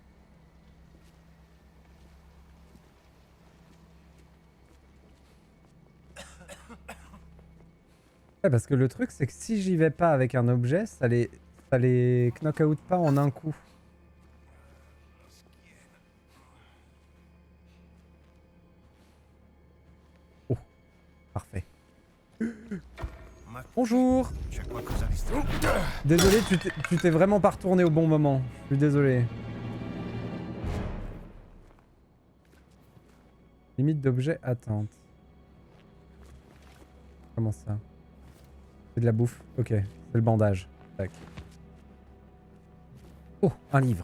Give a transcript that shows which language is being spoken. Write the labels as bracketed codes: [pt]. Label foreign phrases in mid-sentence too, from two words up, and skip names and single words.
[fr] Ouais, parce que le truc, c'est que si j'y vais pas avec un objet, ça les [en] knock out [fr] pas en un coup. Oh, parfait. Bonjour. [it] C'è qualcosa di strano. [fr] Désolé, tu t'es vraiment pas retourné au bon moment. Je suis désolé. Limite d'objet attente. Comment ça? C'est de la bouffe. Ok, c'est le bandage. Tac. Oh, un livre.